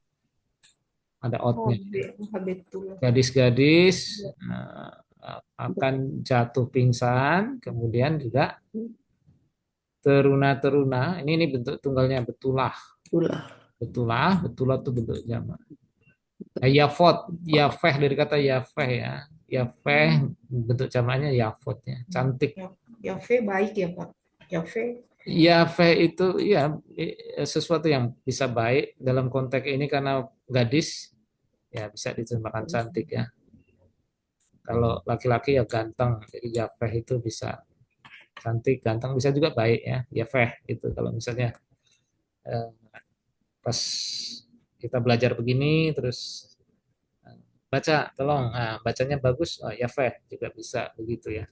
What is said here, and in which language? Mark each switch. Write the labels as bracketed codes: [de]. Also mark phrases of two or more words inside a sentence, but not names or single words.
[id] Ada outnya. Betul. Gadis-gadis akan jatuh pingsan, kemudian juga teruna-teruna. Ini bentuk tunggalnya betulah. Itulah. Betulah itu bentuk jamak. [he] Yafot, yafeh [id] dari kata yafeh ya. Yafeh bentuk jamaknya yafot ya. Cantik. Yafe baik ya Pak. Yafe. Yafeh itu ya sesuatu yang bisa baik dalam konteks ini karena gadis ya bisa diterjemahkan cantik ya. Kalau laki-laki ya ganteng. Jadi yafeh itu bisa cantik, ganteng, bisa juga baik ya. Yafeh itu kalau misalnya eh, pas kita belajar begini terus baca tolong bacanya bagus, oh, yafeh juga bisa begitu ya.